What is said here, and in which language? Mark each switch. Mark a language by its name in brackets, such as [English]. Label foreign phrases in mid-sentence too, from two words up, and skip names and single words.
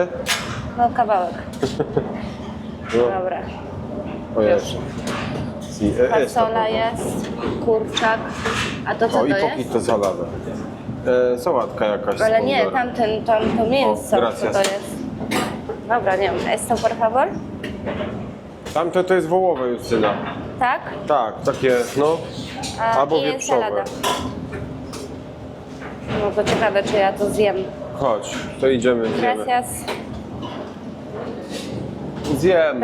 [Polish] No kawałek. No. Dobra. O jest. Si, Fasola jest, kurczak. A to co O, to i jest? [Spanish] poquito salada. [Polish] Sałatka jakaś. Ale z nie, pomidorem. to mięso, co gracias. to jest? Dobra, nie wiem. [Spanish] Esto, por favor? [Polish] Tamto to jest wołowe, Justyna. Tak? Tak, takie, no. A, Albo i wieprzowe. ensalada. No to ciekawe, czy ja to zjem. Chodź, to idziemy, zjemy. Gracias. Zjem.